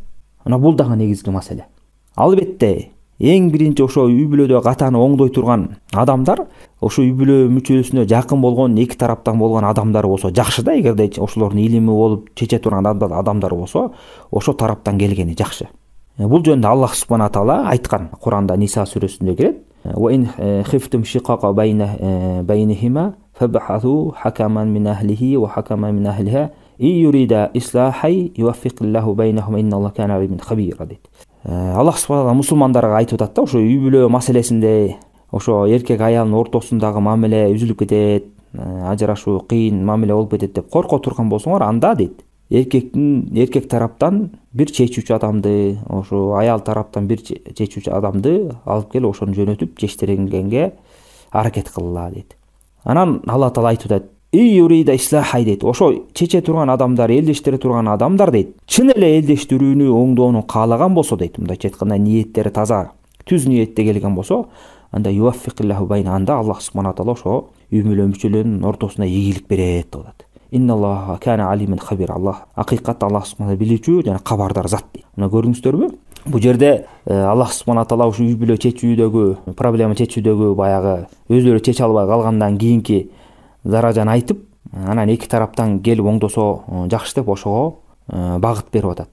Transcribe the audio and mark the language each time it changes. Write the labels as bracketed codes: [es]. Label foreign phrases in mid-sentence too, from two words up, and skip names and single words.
[ky] Мына бул дагы негизги маселе. Албетте, эң биринчи ошо үй бүлөдө катаны оңдой турган адамдар, ошо үй бүлө мүчөсүнө жакын болгон, эки тараптан болгон адамдар болсо жакшы да, эгерде ошолордун илими болуп чече турган адамдар болсо, ошо тараптан келгени жакшы. Бул жөнүндө [ar] الله سبحانه تعالى [ky] айткан Куранда Ниса сүрөсүндө келет. [ar] وإن خفتم شقاق بينهما فابعثوا حكما من أهله وحكما من أهلها إن يريدا إصلاحا يوفق الله بينهما إن الله كان عليما خبيرا дейт. الله سبحانه تعالى [ky] мусулмандарга айтып атат да, ошо үй бүлө маселесинде ошо эркек аялдын ортосундагы мамиле үзүлүп кетет, ажырашуу кыйын мамиле болуп кетет деп корко турган болсоңор, анда дейт, эркек тараптан бир чечүүчү адамды, ошо аял тараптан бир чечүүчү адамды алып келип ошону жөнөтүп чечтиргенге аракет кылла дейт. Анан [ar] الله تعالى [ky] айтып атат, [ar] يريدا إصلاحا [ky] дейт. Ошо чече турган адамдар, элдештире турган адамдар дейт, чын эле элдештирүүнү, оңдоону каалаган болсо дейт, мындайча айтканда ниеттери таза, түз ниетте келген болсо, анда [ar] يوفق الله بين, [ky] анда [ar] الله سبحانه تعالى [ky] ошо үй бүлө мүчөлөрүнүн ортосуна ийгилик берет деп атат. [ar] إن الله كان عليما خبير. [ky] Аллах акыйкатта [ar] الله سبحانه [ky] билүүчү жана кабардар зат дейт. Мына көрдүңүздөрбү? Бул жерде [ar] الله سبحانه تعالى [ky] ушу үй бүлө чечүүдөгү, проблема чечүүдөгү баягы өздөрү чече албай калгандан кийинки даражаны айтып, анан эки тараптан келип оңдосо жакшы деп ошого багыт берип атат.